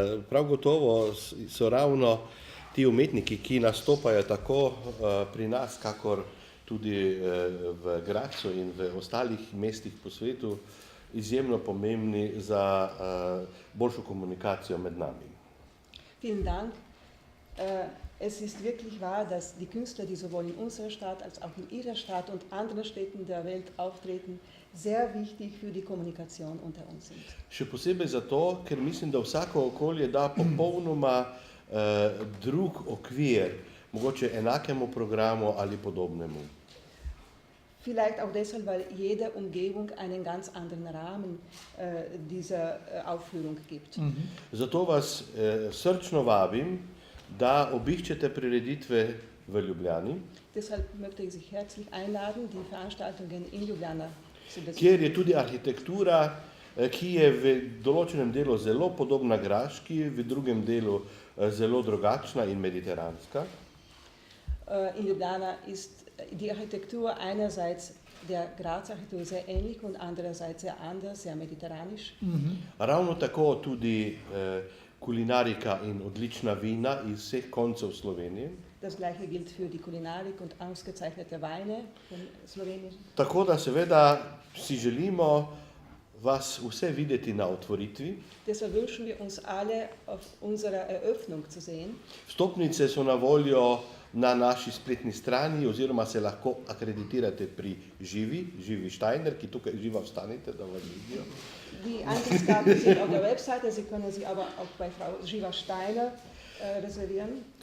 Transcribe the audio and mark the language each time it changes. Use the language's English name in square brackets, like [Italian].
[Slovenian] Prav gotovo so ravno ti umetniki, ki nastopajo tako pri nas, kakor tudi v Grazu in v ostalih mestih po svetu, izjemno pomembni za boljšo komunikacijo med nami. [German] Vielen Dank. Es ist wirklich wahr, dass die Künstler, die sowohl in unserer Stadt als auch in Ihrer Stadt und anderen Städten der Welt auftreten, sehr wichtig für die Kommunikation unter uns sind. [Slovenian] Še posebej zato, ker mislim, da vsako okolje da popolnoma drug okvir, mogoče enakemu programu ali podobnemu. [German] Vielleicht auch deshalb, weil jede Umgebung einen ganz anderen Rahmen dieser Aufführung gibt. [Slovenian] Zato vas srčno vabim, da obiščete prireditve v Ljubljani, [German] Deshalb möchte ich Sie herzlich einladen, die Veranstaltungen in Ljubljana zu besuchen. [Slovenian] kjer je tudi arhitektura, ki je v določenem delu zelo podobna graški, v drugem delu zelo drugačna in mediteranska. [German] In Ljubljana ist die Architektur einerseits der Graz-Architektur sehr ähnlich und andererseits sehr anders, sehr mediterranisch. [Slovenian] Ravno tako tudi kulinarika in odlična vina iz vseh koncev Slovenije. [German] Das gleiche gilt für die Kulinarik und ausgezeichnete Weine von Slowenien. [Slovenian] Tako da seveda si želimo vas vse videti na otvoritvi. [German] Deshalb wünschen wir uns alle auf unserer Eröffnung zu sehen. [Slovenian] Vstopnice so na voljo na naši spletni strani oziroma se lahko akreditirate pri Živi Steiner, ki tukaj živa vstanite, da vas vidijo. [German] Die Eintrittskarten sind auf der Webseite, Sie können sie aber auch bei Frau Živa Steiner reservieren.